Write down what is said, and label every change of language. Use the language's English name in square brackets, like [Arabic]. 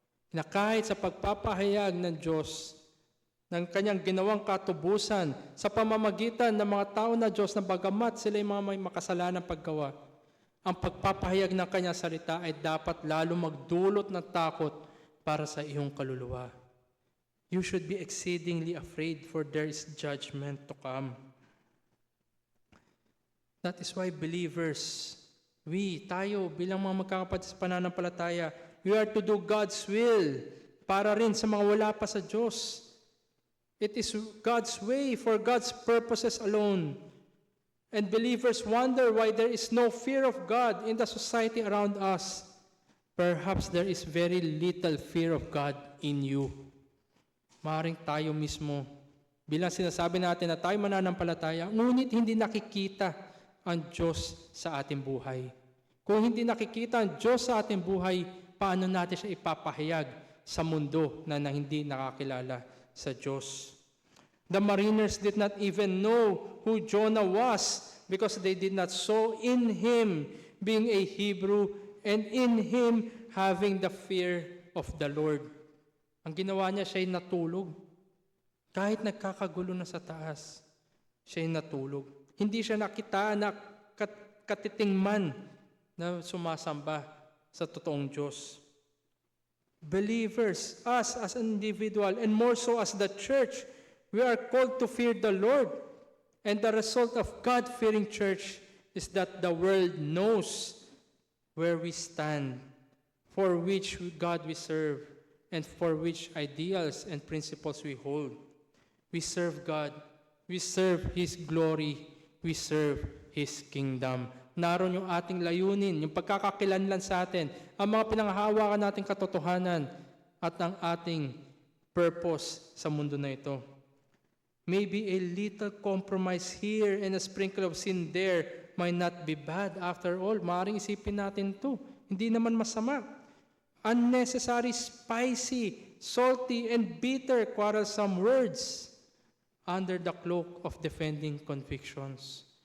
[Filipino] Na kahit sa pagpapahayag ng Diyos, ng kanyang ginawang katubusan sa pamamagitan ng mga tao na Diyos na bagamat sila ay mga may makasalanang paggawa, ang pagpapahayag ng kanyang salita ay dapat lalo magdulot ng takot para sa iyong kaluluwa. [English] You should be exceedingly afraid, for there is judgment to come. That is why believers, [Filipino] tayo bilang mga magkakapatid sa pananampalataya, [English] we are to do God's will [Filipino] para rin sa mga wala pa sa Diyos. [English] It is God's way for God's purposes alone. And believers wonder why there is no fear of God in the society around us. Perhaps there is very little fear of God in you. [Filipino] Maaaring tayo mismo, bilang sinasabi natin na tayo mananampalataya, ngunit hindi nakikita ang Diyos sa ating buhay. Kung hindi nakikita ang Diyos sa ating buhay, paano natin siya ipapahayag sa mundo na hindi nakakilala sa Diyos? [English] The mariners did not even know who Jonah was because they did not saw in him being a Hebrew and in him having the fear of the Lord. [Filipino] Ang ginawa niya, siya'y natulog. Kahit nagkakagulo na sa taas, siya'y natulog. Hindi siya nakita na katiting man na sumasamba sa totoong Diyos. [English] Believers, us as an individual, and more so as the church, we are called to fear the Lord. And the result of God-fearing church is that the world knows where we stand, for which God we serve, and for which ideals and principles we hold. We serve God. We serve His glory. We serve His kingdom. [Filipino] Naroon yung ating layunin, yung pagkakakilanlan sa atin, ang mga pinanghahawakan nating katotohanan, at ang ating purpose sa mundo na ito. [English] Maybe a little compromise here and a sprinkle of sin there might not be bad after all. [Filipino] Maaaring isipin natin to. Hindi naman masama. [English] Unnecessary, spicy, salty, and bitter, quarrelsome words under the cloak of defending convictions.